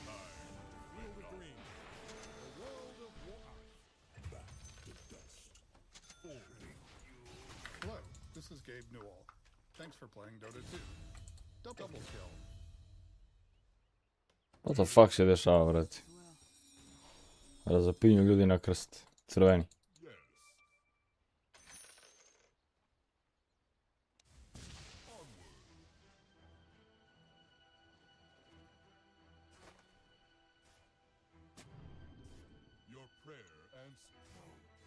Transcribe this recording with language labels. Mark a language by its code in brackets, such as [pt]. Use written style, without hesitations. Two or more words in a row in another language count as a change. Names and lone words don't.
[en] Field of dreams. The world of war. Back to dust. Forward. Hello, this is Gabe Newell. Thanks for playing Dota 2. Double kill. What the fuck [sr] se dešava, brate? Razapinju ljudi na krst. Crveni. [en] Your prayer answered.